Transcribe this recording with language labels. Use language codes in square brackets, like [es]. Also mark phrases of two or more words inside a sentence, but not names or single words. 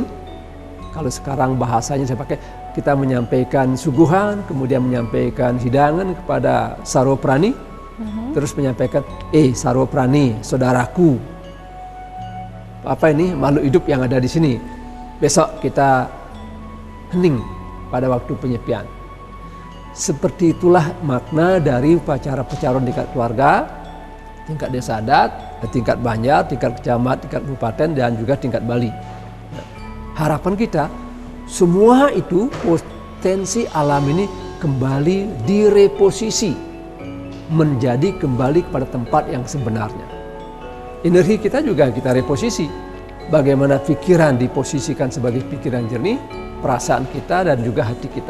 [id] Kalau sekarang bahasanya saya pakai, kita menyampaikan suguhan, kemudian menyampaikan hidangan kepada Sarwa Prani, terus menyampaikan, Sarwa Prani, saudaraku, apa ini makhluk hidup yang ada di sini. Besok kita hening pada waktu penyepian. Seperti itulah makna dari upacara pecaruan tingkat keluarga, tingkat desa adat, tingkat banjar, tingkat kecamatan, tingkat kabupaten, dan juga tingkat Bali. Harapan kita, semua itu potensi alam ini kembali direposisi, menjadi kembali kepada tempat yang sebenarnya. Energi kita juga kita reposisi. Bagaimana pikiran diposisikan sebagai pikiran jernih, perasaan kita dan juga hati kita.